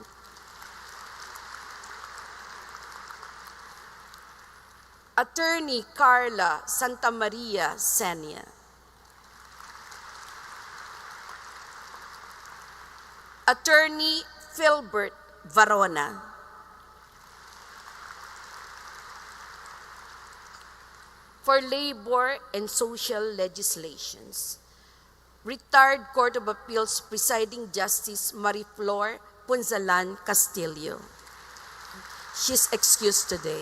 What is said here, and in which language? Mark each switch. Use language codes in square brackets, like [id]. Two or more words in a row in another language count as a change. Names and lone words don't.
[en] Attorney Carla Santamaria Senia. Attorney Philbert Varona. For Labor and Social Legislations, Retired Court of Appeals Presiding Justice Mariflor Punzalan Castillo. She's excused today.